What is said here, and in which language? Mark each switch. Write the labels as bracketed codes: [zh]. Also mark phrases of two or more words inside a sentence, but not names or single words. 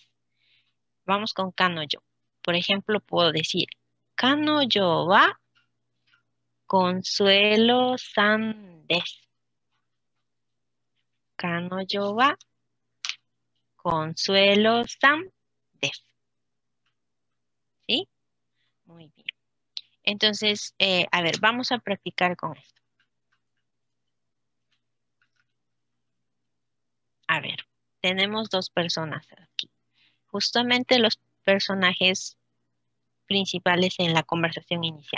[es] Vamos con kanoyo. Por ejemplo, puedo decir, [ja] kanoyo wa Consuelo-san desu. Kanoyo wa Consuelo-san desu. [es] ¿Sí? Muy bien. Entonces, a ver, vamos a practicar con esto. A ver, tenemos dos personas aquí. Justamente los personajes principales en la conversación inicial.